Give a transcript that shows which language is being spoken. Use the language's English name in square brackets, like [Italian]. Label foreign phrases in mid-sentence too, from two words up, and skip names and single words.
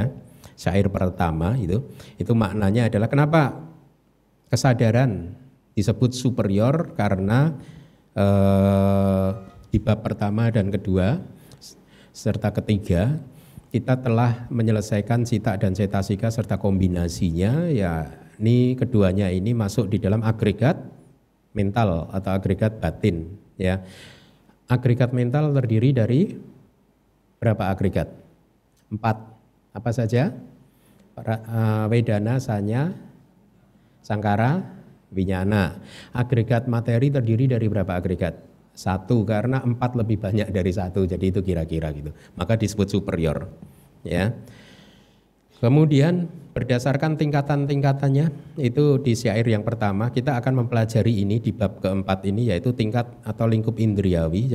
[Indonesian] Syair pertama itu maknanya adalah kenapa kesadaran disebut superior karena di bab pertama dan kedua serta ketiga kita telah menyelesaikan cita dan cetasika serta kombinasinya, ya. Ini keduanya ini masuk di dalam agregat mental atau agregat batin, ya. Agregat mental terdiri dari berapa agregat? 4. Apa saja? [Pali] Wedana, sanya, sangkara, winyana. [Indonesian] Agregat materi terdiri dari berapa agregat? 1, karena 4 lebih banyak dari 1, jadi itu kira-kira gitu. Maka disebut superior, ya. Kemudian berdasarkan tingkatan-tingkatannya itu di syair yang pertama kita akan mempelajari ini di bab keempat ini, yaitu tingkat atau lingkup indriawi.